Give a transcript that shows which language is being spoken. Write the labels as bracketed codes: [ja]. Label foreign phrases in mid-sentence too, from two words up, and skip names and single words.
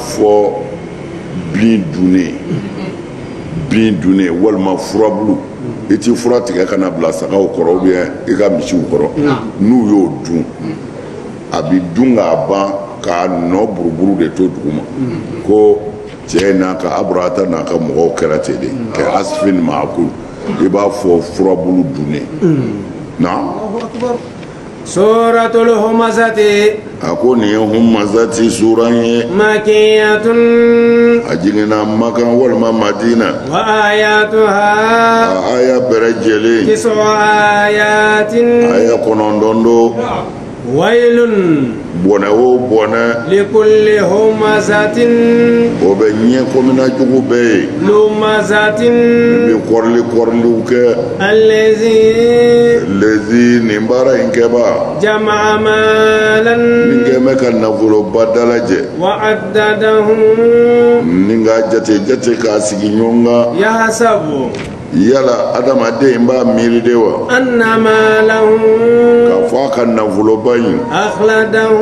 [bm] n'a fɔ bin dunnen bin dunne walima furabulu i ti fura tigɛ kana bila sagaw kɔrɔ [fr] ou bien [bm] i ka misiw kɔrɔ n'u y'o dun a bi dun k'a ban k'a nɔ buruburu de to duguma ko cɛ n'a ka aburata n'a ka mɔgɔw kɛra ten de kɛ [ar] عصف مأكول [bm] i b'a fɔ furabulu dunne na [ar] سورة الهمزة [bm] a ko nin ye humazati sura ye [ar] مكية [bm] a jiginna Makan walima Madina [ar] وآياتها [bm] a aya bɛrɛ jɛlen [ar] تسع آيات [bm] aya 9 do [ar] ويل [bm] bɔnɛ o bɔnɛ [ar] لكل همزة [bm] o bɛ ɲɛ komina jugu bɛɛ ye [ar] لمزة [bm] min bɛ kɔriliw kɛ lezi nin baara in kɛba [ar] جمع مالا [bm] min kɛ bɛ ka nafoloba dalajɛ [ar] وعدده [bm] nin ka jate k'a sigi ɲɔgɔn kan [ar] يحسب [bm] yala adamaden b'a miiri de wa [ar] أن ماله [bm] k'a fɔ a ka nafoloba in [ar] أخلده